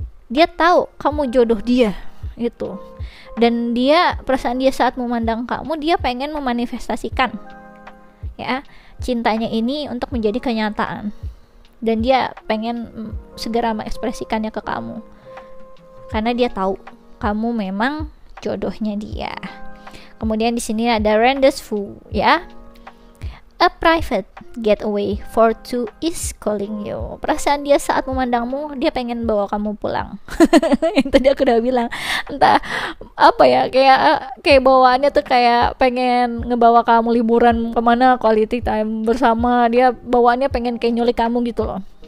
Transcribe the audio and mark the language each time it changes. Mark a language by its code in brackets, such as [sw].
[id] Dia tahu kamu jodoh dia itu. Dan perasaan dia saat memandang kamu, dia pengen memanifestasikan ya cintanya ini untuk menjadi kenyataan, dan dia pengen segera mengekspresikannya ke kamu karena dia tahu kamu memang jodohnya dia. Kemudian di sini ada [en] rendezvous ya, a private getaway for two is calling you. [id] Perasaan dia saat memandangmu, dia pengen bawa kamu pulang. Yang tadi aku udah bilang, entah apa ya, kayak bawaannya tuh kayak pengen ngebawa kamu liburan kemana, quality time bersama. Dia bawaannya pengen kayak nyulik kamu gitu loh.